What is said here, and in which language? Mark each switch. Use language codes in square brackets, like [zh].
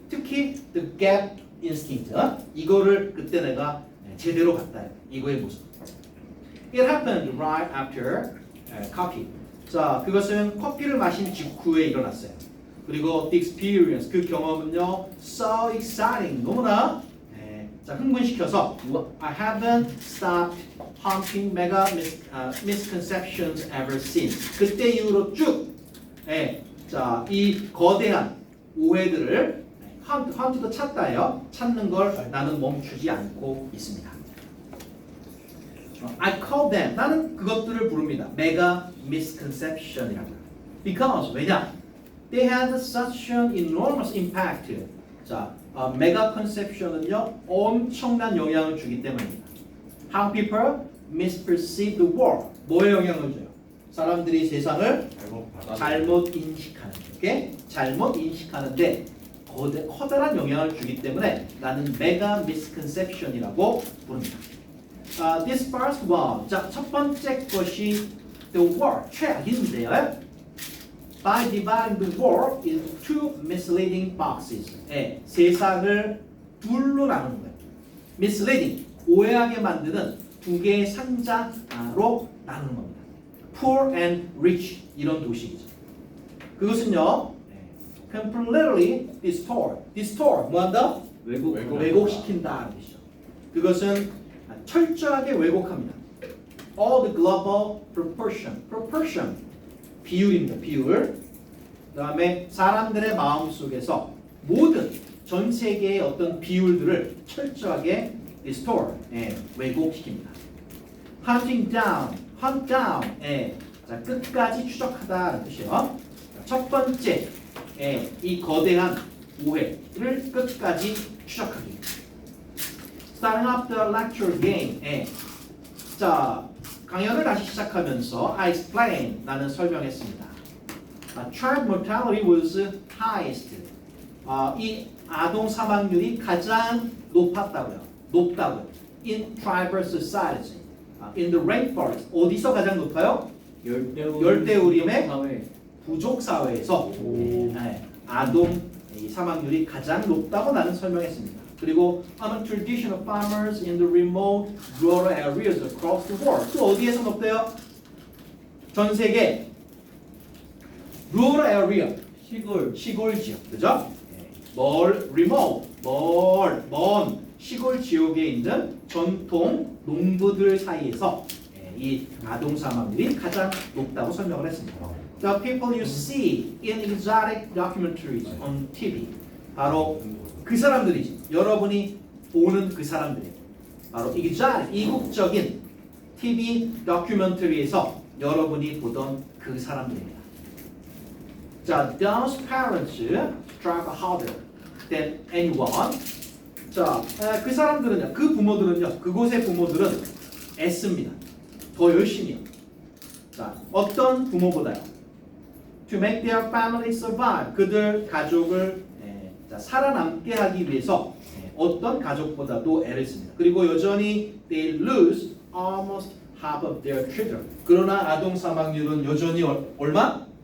[ko] 특히 the gap instinct. 이거를 그때 내가 제대로 봤다. 이거의 모습. [en] It happened right after coffee. [ko] 자, 그것은 커피를 마신 직후에 일어났어요. 그리고 [en] the experience, [ko] 그 경험은요, [en] so exciting, [ko] 너무나 자, 흥분시켜서 [en] I haven't stopped haunting mega misconceptions ever since. [ko] 그때 이후로 쭉 자, 이 거대한 오해들을 haunt도 찾다예요. 찾는 걸 나는 멈추지 않고 있습니다. [en] I call them, [ko] 나는 그것들을 부릅니다. mega misconception이라고. [en] Because [ko] 왜냐? [en] They had such an enormous impact. [ko] 자, mega conception은요 엄청난 영향을 주기 때문입니다. [en] How people misperceive the world. [ko] 뭐에 영향을 줘요? 사람들이 세상을 잘못 인식하는. 오케이? 잘못 인식하는데 커다란 영향을 주기 때문에 나는 mega misconception이라고 부릅니다. [en] This first one. [ko] 자, 첫 번째 것이 [en] the world, [ko] 최악인데요. [en] By dividing the world into two misleading boxes. [ko] 세상을 둘로 나누는 거예요. Misleading, 오해하게 만드는 두 개의 상자로 나누는 겁니다. [en] Poor and rich, [ko] 이런 도식이죠. 그것은요, [en] completely distort, [ko] 뭐한다? 왜곡시킨다. 그것은 철저하게 왜곡합니다. [en] All the global proportion, [ko] 비율입니다. 비율. 그 다음에 사람들의 마음 속에서 모든 전 세계의 어떤 비율들을 철저하게 distort, 왜곡시킵니다. [en] Hunt down, [ko] 자, 끝까지 추적하다는 뜻이에요. 첫 번째, 이 거대한 오해를 끝까지 추적하기. [en] Starting up the lecture again. [ko] 자, 강연을 다시 시작하면서 [en] I explained, [ko] 나는 설명했습니다. [en] Child mortality was highest. [ko] 이 아동 사망률이 가장 높다고요. [en] In tribal societies. In the rainforest. [ko] 어디서 가장 높아요? 열대우림의 부족 사회에서 아동 사망률이 가장 높다고 나는 설명했습니다. 그리고 [en] among traditional farmers in the remote rural areas across the world. [ko] 또 어디에서 높대요? 전 세계 rural area, 시골 지역, 그죠? remote, 먼 시골 지역에 있는 전통 농부들 사이에서 이 아동 사망률이 가장 높다고 설명을 했습니다. [en] The people you see in exotic documentaries on TV. [ko] 바로 그 사람들이지. 여러분이 보는 그 사람들이 바로 이국적인 TV 다큐멘터리에서 여러분이 보던 그 사람들입니다. 자, [en] those parents strive harder than anyone. [ko] 자, 그 사람들은요, 그 부모들은요, 그곳의 부모들은 애씁니다. 더 열심히요. 자, 어떤 부모보다요? [en] To make their family survive. [ko] 그들 가족을 살아남게 하기 위해서 어떤 가족보다도 애를 씁니다. 그리고 여전히 [en] they lose almost half of their children. [ko] 그러나 아동 사망률은 여전히 얼마?